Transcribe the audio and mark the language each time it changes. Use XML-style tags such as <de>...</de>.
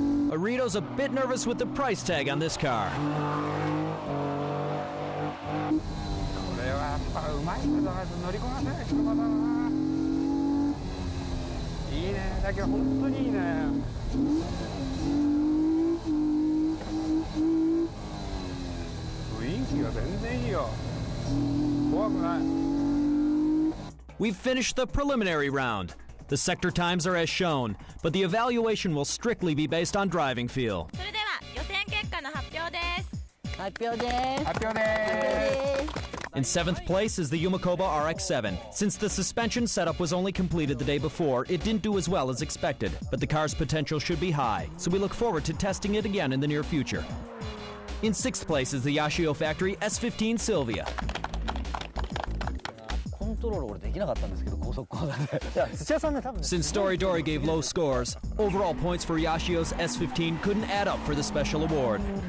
<en>Arito's a bit nervous with the price tag on this car.</en> <ja>これはやっぱうまいけど乗りこなせない車だな。いいね、だけど本当にいいね。雰囲気が全然いいよ。怖くない。</ja> <en>We've finished the preliminary round. The sector times are as shown, but the evaluation will strictly be based on driving feel.</en> <ja>それでは予選結果の発表です。発表です。</ja> <en>In 7th place is the Yumakoba RX-7. Since the suspension setup was only completed the day before, it didn't do as well as expected, but the car's potential should be high, so we look forward to testing it again in the near future. In 6th place is the Yashio Factory S15 Sylvia. Since Doridori gave low scores, overall points for Yashio's S15 couldn't add up for the special award.</en>